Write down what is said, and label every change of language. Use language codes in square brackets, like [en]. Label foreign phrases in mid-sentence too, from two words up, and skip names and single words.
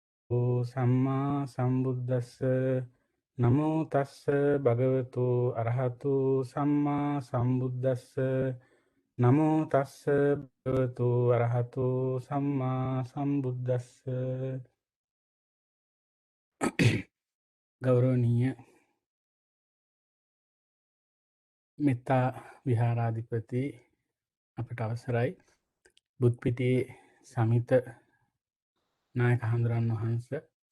[pi] සම්මා සම්බුද්දස්ස නමෝ තස්ස භගවතු අරහතු සම්මා සම්බුද්දස්ස නමෝ තස්ස භගවතු අරහතු සම්මා සම්බුද්දස්ස ගෞරවනීය [si] මෙත්තා විහාරාධිපති අපට අවසරයි බුද් පිටියේ සමිත නායක හඳුරන් වහන්සේ